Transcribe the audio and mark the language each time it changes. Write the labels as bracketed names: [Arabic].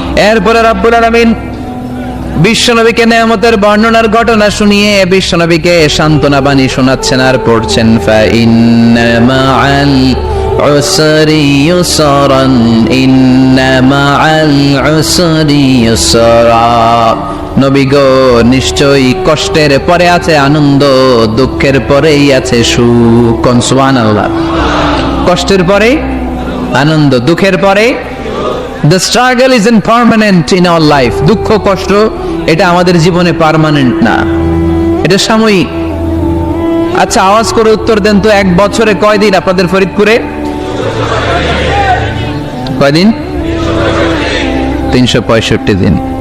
[Bangla] এরপরে রাব্বুল আলামিন বিশ্বনবীকে নেয়ামতের বর্ণনার ঘটনা শুনিয়ে বিশ্বনবীকে সান্ত্বনা বাণী শোনাচ্ছেন আর পড়ছেন, [Arabic] ফাইন্না মাআল উসরি ইউসরান, ইন্না মাআল উসরি ইউসরা। [Bangla] নবী গো, নিশ্চয়ই কষ্টের পরে আছে আনন্দ, দুঃখের পরেই আছে সুখ। সুবহানাল্লাহ। কষ্টের পরে আনন্দ, দুঃখের পরে [English] The struggle isn't permanent in our life. [Bangla] দুঃখ কষ্ট এটা আমাদের জীবনে পার্মানেন্ট না, এটা সাময়িক। আচ্ছা, আওয়াজ করে উত্তর দেন তো, এক বছরে কয়দিন আপনাদের ফরিদপুরে? কয়দিন? 365 দিন।